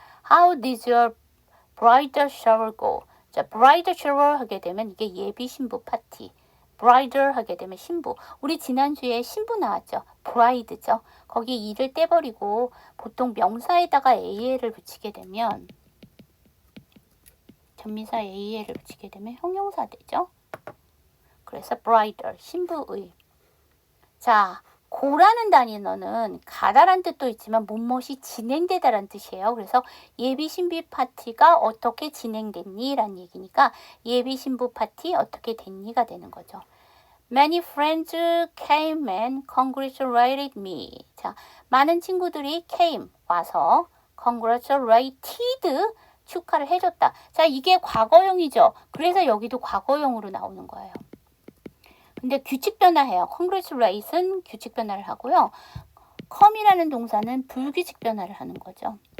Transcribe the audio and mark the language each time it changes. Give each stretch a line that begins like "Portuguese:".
English: How did your bridal shower go?
Korean: 자, bridal shower 하게 되면 이게 예비 신부 파티. bridal 하게 되면 신부. 우리 지난주에 신부 나왔죠. bride죠. 거기 이를 떼버리고 보통 명사에다가 AL을 붙이게 되면 전미사 AL을 붙이게 되면 형용사 되죠. 그래서 bridal, 신부의. 자, 고라는 단어는 가다란 뜻도 있지만 무엇이 진행되다란 뜻이에요. 그래서 예비 신부 파티가 어떻게 진행됐니? 라는 얘기니까 예비 신부 파티 어떻게 됐니가 되는 거죠.
English: Many friends came and congratulated me.
Korean: 자, 많은 친구들이 came, 와서 congratulated, 축하를 해줬다. 자, 이게 과거형이죠. 그래서 여기도 과거형으로 나오는 거예요. 근데 규칙 변화해요. congratulation 규칙 변화를 하고요. come이라는 동사는 불규칙 변화를 하는 거죠.